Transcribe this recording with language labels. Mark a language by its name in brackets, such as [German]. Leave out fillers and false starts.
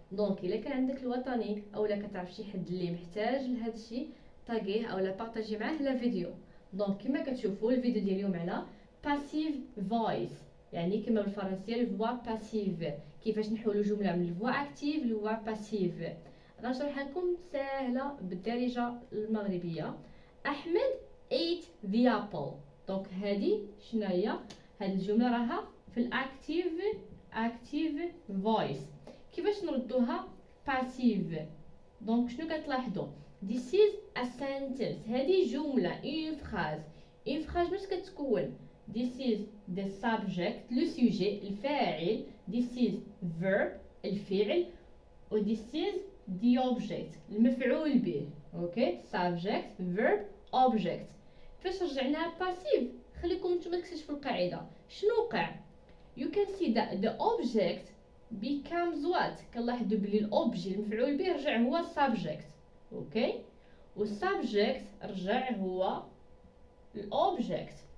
[Arabic] دونك الا كان عندك الوطني اولا كتعرف شي حد اللي محتاج لهذا الشيء طاغيه اولا بارطاجي معاه لا فيديو. دونك كما كتشوفوا الفيديو ديال اليوم على باسيف فويس، يعني كما بالفرنسيه الفوا باسيف، كيفاش نحولوا جمله من الفوا اكتيف للفوا باسيف. غنشرح لكم سهله بالدارجه المغربيه. [English] Ahmed ate the apple. [Arabic] دونك هذه شناهي؟ هاد الجمله راها في الاكتيف فويس. كيفاش نردوها باسيف؟ دونك شنو كتلاحظوا؟ [English] this is a sentence، [Arabic] هذه جمله [French] une phrase [Arabic] باش كتكون؟ [English] this is the subject [French] le sujet [Arabic] الفاعل، [English] this is verb [Arabic] الفعل، و [English] this is the object [Arabic] المفعول به. [English] Okay subject verb object. [Arabic] فاش رجعناها باسيف خليكم نتوما تكتشفوا القاعده. شنو وقع؟ [English] you can see that the object becomes what؟ [Arabic] كنلاحظوا بلي الاوبجي المفعول به رجع هو subject. اوكي والسبجكت رجع هو الاوبجكت.